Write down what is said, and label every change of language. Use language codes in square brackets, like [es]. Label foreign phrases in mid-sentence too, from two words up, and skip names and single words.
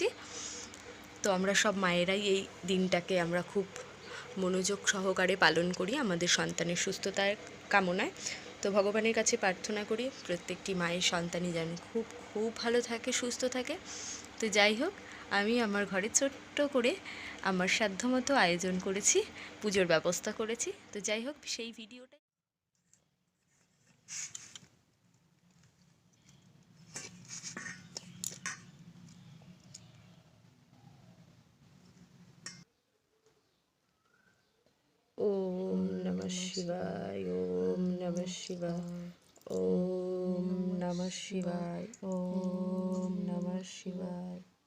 [bn] তো আমরা সব মায়েরাই এই দিনটাকে আমরা খুব মনোযোগ সহকারে পালন করি আমাদের সন্তানের সুস্থতার কামনায়। তো ভগবানের কাছে প্রার্থনা করি প্রত্যেকটি মায়ের সন্তানই যেন খুব খুব ভালো থাকে, সুস্থ থাকে। তো যাই হোক, আমি আমার ঘরে ছোট্ট করে আমার সাধ্যমতো আয়োজন করেছি, পুজোর ব্যবস্থা করেছি। তো যাই হোক, সেই ভিডিওটা [sa] ওম নমঃ শিবায়, ওম নমঃ শিবায়, ওম নমঃ শিবায়, ওম নমঃ শিবায়।